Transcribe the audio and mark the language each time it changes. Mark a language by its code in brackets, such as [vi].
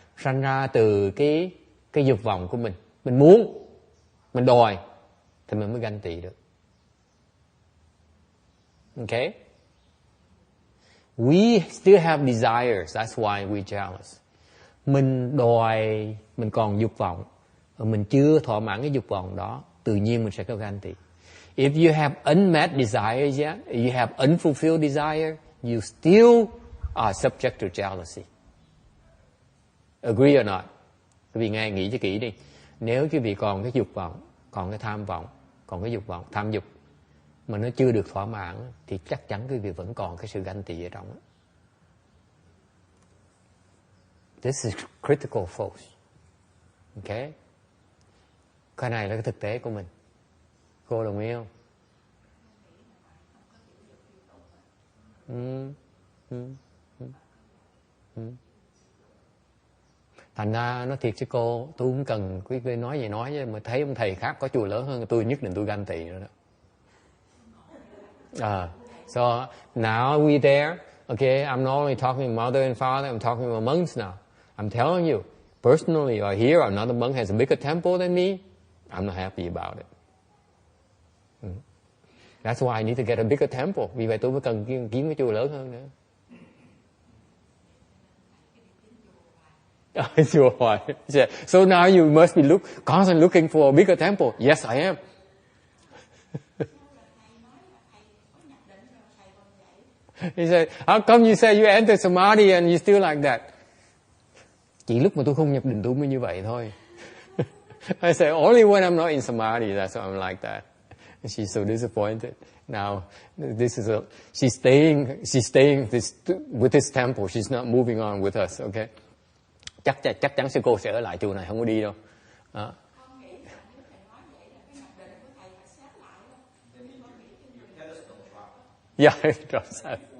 [vi] Sanh ra từ cái dục vọng của mình. Mình muốn, mình đòi thì mình mới ganh tị được. Okay? [en] We still have desires. That's why we're jealous. [vi] Mình đòi, mình còn dục vọng, mình chưa thỏa mãn cái dục vọng đó, tự nhiên mình sẽ có ganh tị. [en] If you have unmet desires yet, you have unfulfilled desire, you still are subject to jealousy. Agree or not? [vi] Quý vị nghe nghĩ cho kỹ đi. Nếu quý vị còn cái dục vọng, còn cái tham vọng, còn cái dục vọng, tham dục mà nó chưa được thỏa mãn thì chắc chắn quý vị vẫn còn cái sự ganh tị ở trong đó. [en] This is critical force. Okay? [vi] Cái này là cái thực tế của mình. Cô đồng ý không? Thành ra nó thiệt chứ cô, tôi không cần quý vị nói gì nói chứ mà thấy ông thầy khác có chùa lớn hơn tôi, nhất định tôi ganh tị nữa đó. [en] So now we there. Okay, I'm not only talking mother and father, I'm talking about monks now. I'm telling you, personally, or here another monk has a bigger temple than me, I'm not happy about it. That's why I need to get a bigger temple. [vi] Vì vậy tôi mới cần kiếm cái chùa lớn hơn nữa. Chùa hoài. [en] So now you must be constantly looking for a bigger temple. Yes, I am. He said, how come you say you enter samadhi and you still like that? [vi] Chỉ lúc mà tôi không nhập định tôi mới như vậy thôi. [en] I said, only when I'm not in samadhi, that's why I'm like that. And she's so disappointed. Now, she's staying with this temple. She's not moving on with us, okay? [vi] Chắc chắn sư cô sẽ ở lại chùa này, không có đi đâu. [en] Yeah, it drops out.